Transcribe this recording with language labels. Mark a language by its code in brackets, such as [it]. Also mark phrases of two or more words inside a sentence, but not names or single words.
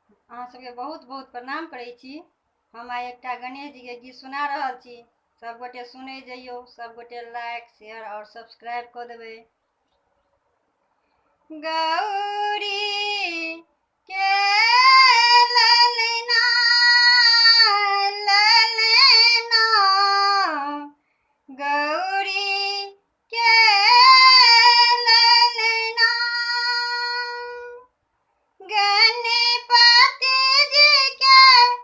[mai] अहाँ सबके बहुत बहुत प्रणाम करै छी। हम आइ एकटा गणेश जी के गीत सुना रहल छी। सब गोटे सुनै जइयो, सब गोटे [en] like share [mai] और सब्सक्राइब कऽ देबै। गौरी के ललना ललना गौरी के ललना गणपति जी के